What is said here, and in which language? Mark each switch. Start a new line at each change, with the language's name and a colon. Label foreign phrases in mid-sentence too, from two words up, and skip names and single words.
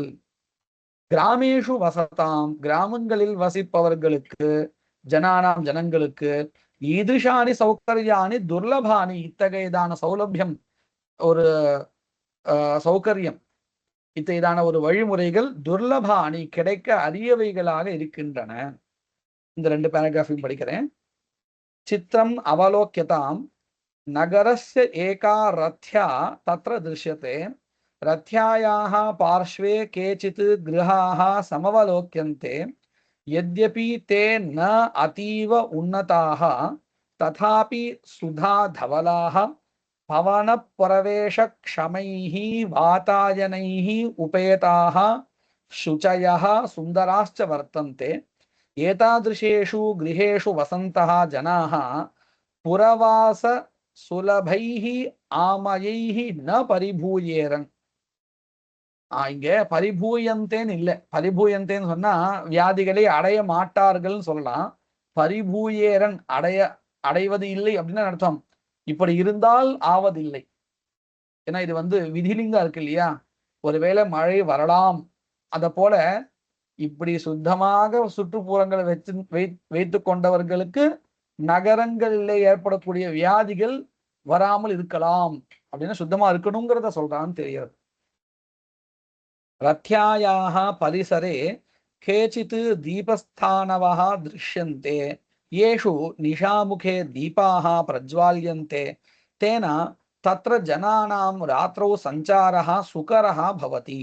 Sanskrit: ग्रामेषु वसताम्
Tamil: கிராமங்களில் வசிப்பவர்களுக்கு, ஜனானாம் ஜனங்களுக்கு,
Sanskrit: ईदृशानि सौकर्याणि दुर्लभानि
Tamil: இத்தகையதான சௌலபியம், ஒரு சௌகரியம், இத்தகையதான ஒரு வழிமுறைகள் துர்லபானி கிடைக்க அரியவைகளாக இருக்கின்றன. இந்த 2 பேராகிராஃபையும் படிக்கிறேன்.
Sanskrit: चित्रम् अवलोक्यताम् नगरस्य एका रथ्या तत्र दृश्यते रथ्यायाः पार्श्वे केचित् गृहाः समवलोक्यन्ते यद्यपि ते न अतीव उन्नताः तथापि सुधा धवलाः पवनप्रवेशक्षमैः वातायनैः उपेताः शुचयः सुन्दराश्च वर्तन्ते। एतादृशेषु गृहेषु वसन्तः जनाः पुरवास सुलभैः आमयैः न परिभूयेरन्.
Tamil: இங்க பரிபூயந்தேன்னு இல்லை, பரிபூயந்தேன்னு சொன்னா வியாதிகளை அடைய மாட்டார்கள்னு சொல்லலாம். பரிபூயேரன் அடைவது இல்லை அப்படின்னு அர்த்தம். இப்படி இருந்தால் ஆவதில்லை. ஏன்னா இது விதிலிங்கா இருக்கு இல்லையா, ஒருவேளை மழை வரலாம். அத போல இப்படி சுத்தமாக சுற்றுப்புறங்களை வைத்து கொண்டவர்களுக்கு நகரங்களிலே ஏற்படக்கூடிய வியாதிகள் வராமல் இருக்கலாம் அப்படின்னு சுத்தமா இருக்கணுங்கிறத சொல்றான்னு தெரியாது.
Sanskrit: रथ्यायाः परिसरे केचित् दीपस्थानवः दृश्यन्ते येषु निशामुखे दीपाः प्रज्वाल्यन्ते तेन तत्र जनानां रात्रौ सञ्चारः सुकरः भवति।